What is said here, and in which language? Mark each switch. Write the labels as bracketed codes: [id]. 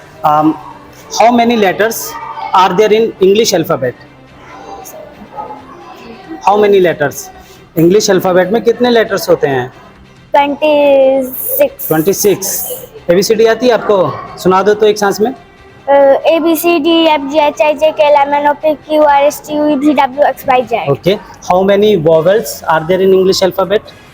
[en] How many letters are there in English alphabet? How many letters? [hi] English alphabet में कितने letters होते हैं? [en] 26. 26. [hi] ABCD आती है आपको? सुना दो तो एक सांस में. [en] A B C D F G H I J K L M N O P Q R S T U V W X Y Z. Okay. How many vowels are there in English alphabet?